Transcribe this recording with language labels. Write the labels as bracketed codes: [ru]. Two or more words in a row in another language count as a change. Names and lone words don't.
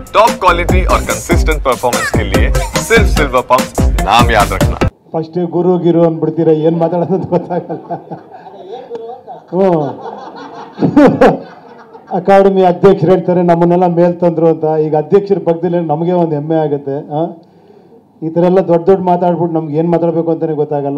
[en] top quality [hi] और [en] consistent performance [hi] के लिए सिर्फ सिल्वर पंप नाम याद रखना। [kn] ಫಸ್ಟ್ ಗುರು ಗಿರು ಅಂದ್ಬಿಡ್ತೀರ, ಏನು ಮಾತಾಡೋದು ಗೊತ್ತಾಗಲ್ಲ. ಅಕಾಡೆಮಿ ಅಧ್ಯಕ್ಷರು ಹೇಳ್ತಾರೆ ನಮ್ಮನ್ನೆಲ್ಲ ಮೇಲ್ ತಂದ್ರು ಅಂತ. ಈಗ ಅಧ್ಯಕ್ಷರ ಪಕ್ಕದಲ್ಲಿ ನಮಗೆ ಒಂದು ಹೆಮ್ಮೆ ಆಗುತ್ತೆ. ಈ ಥರ ಎಲ್ಲ ದೊಡ್ಡ ದೊಡ್ಡ ಮಾತಾಡ್ಬಿಟ್ಟು ನಮ್ಗೆ ಏನು ಮಾತಾಡಬೇಕು ಅಂತಲೇ ಗೊತ್ತಾಗಲ್ಲ.